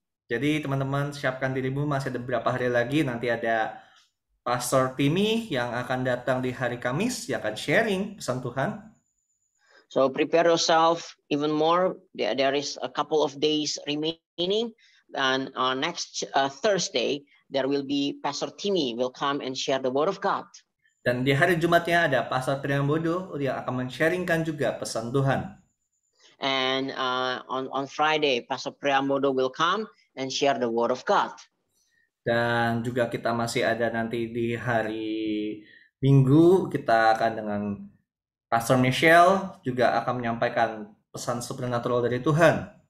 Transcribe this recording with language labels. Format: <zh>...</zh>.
<id>Jadi teman-teman, siapkan dirimu, masih ada beberapa hari lagi, nanti ada Pastor Timmy yang akan datang di hari Kamis, yang akan sharing pesan Tuhan.</id> <en>So prepare yourself even more. There is a couple of days remaining, and next Thursday there will be Pastor Timmy will come and share the Word of God.</en> <id>Dan di hari Jumatnya ada Pastor Priambodo yang akan men-sharingkan juga pesan Tuhan.</id> <en>And on Friday, Pastor Priambodo will come and share the Word of God.</en> <id>Dan juga kita masih ada nanti di hari Minggu, kita akan dengan Pastor Michelle juga akan menyampaikan pesan supernatural dari Tuhan.</id>